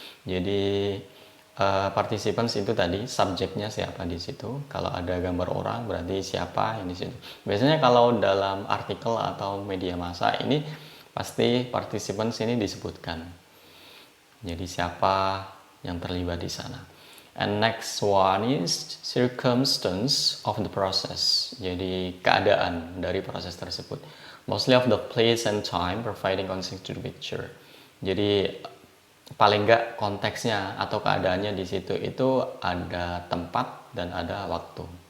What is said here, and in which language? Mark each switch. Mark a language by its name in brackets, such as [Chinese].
[Indonesian] Jadi participants itu tadi subjeknya siapa di situ. Kalau ada gambar orang berarti siapa yang di situ. Biasanya kalau dalam artikel atau media massa ini pasti participants ini disebutkan. Jadi siapa yang terlibat di sana. [English] And next one is circumstance of the process. [Indonesian] Jadi keadaan dari proses tersebut. [English] Mostly of the place and time providing context to the picture. [Indonesian] Jadi paling nggak konteksnya atau keadaannya di situ itu ada tempat dan ada waktu.